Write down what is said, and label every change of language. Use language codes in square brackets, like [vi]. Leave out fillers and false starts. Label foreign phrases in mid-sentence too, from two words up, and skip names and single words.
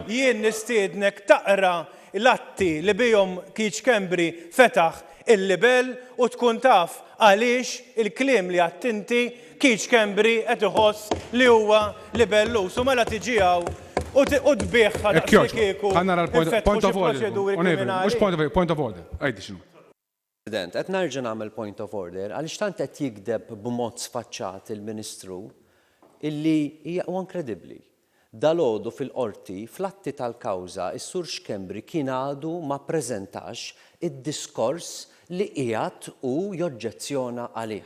[mt] Jien nistiednek taqra l-atti li bihom Keith Schembri fetaħ il-libel u tkun taf għaliex il-kliem li għattinti Keith Schembri qed iħoss li huwa libellus. U mela tiġi hawn u tbieħ ħadaqsieku [en] point of order. Point of order. [mt] Għajdi x'inhu. President, qed nerġa' nagħmel [en] point of order [mt] għaliex tant qed jikdeb b'mod sfaċċat il-Ministru illi hija inkredibbli. Dalgħodu fil-qorti fl-atti tal-kawża is-Sur Schembri kien għadu ma ppreżentax id-diskors li qiegħed hu joġġezzjona għalih.